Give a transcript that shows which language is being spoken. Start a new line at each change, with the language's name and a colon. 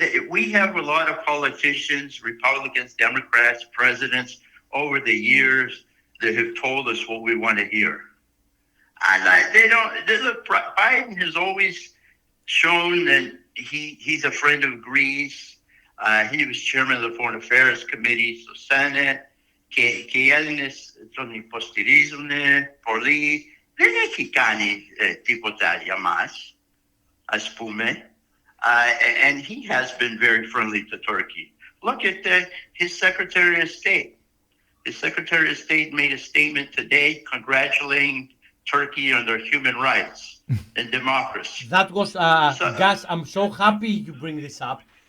English: We have a lot of politicians, Republicans, Democrats, presidents over the years that have told us what we want to hear. And look, Biden has always shown that he's a friend of Greece. He was chairman of the Foreign Affairs Committee στο Senate.
Greek: Και οι Έλληνες τον υποστηρίζουν πολύ. Δεν έχει κάνει τίποτα για μας, ας πούμε.
English: And he has been very friendly to Turkey. Look at his Secretary of State. His Secretary of State made a statement today congratulating Turkey on their human rights and democracy. That was, Gus, I'm so happy you bring this up.